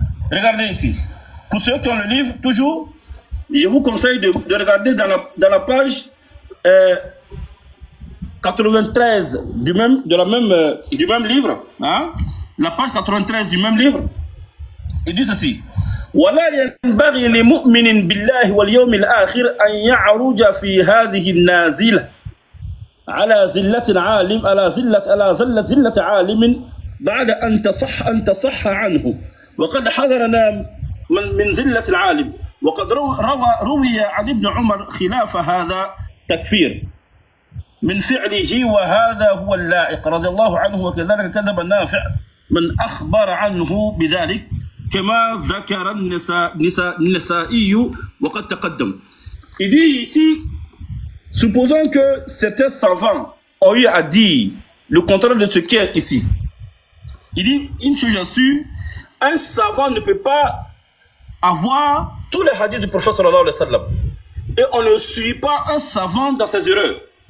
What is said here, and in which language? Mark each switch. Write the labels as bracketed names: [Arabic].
[French] Regardez ici. Pour ceux qui ont le livre, toujours, je vous conseille de regarder dans la page 93 du même livre. Hein? La page 93 du même livre. Il dit ceci. [Arabic] ولا ينبغي لمؤمن بالله واليوم الآخر أن يعرج في هذه النازلة على زلة عالم على زلة عالم بعد أن تصح عنه وقد حذرنا من زلة العالم وقد روي عن ابن عمر خلاف هذا تكفير من فعله وهذا هو اللائق رضي الله عنه وكذلك كذب نافع من أخبر عنه بذلك كما ذكر النسائي وقد تقدم. [French] Il dit ici, supposons que certains savants ont eu à dire le contraire de ce qui est ici. Il dit, une chose sûre, un savant ne peut pas avoir tous les hadiths du prophète sallallahu alayhi wa sallam. Et on ne suit pas un savant dans ses erreurs.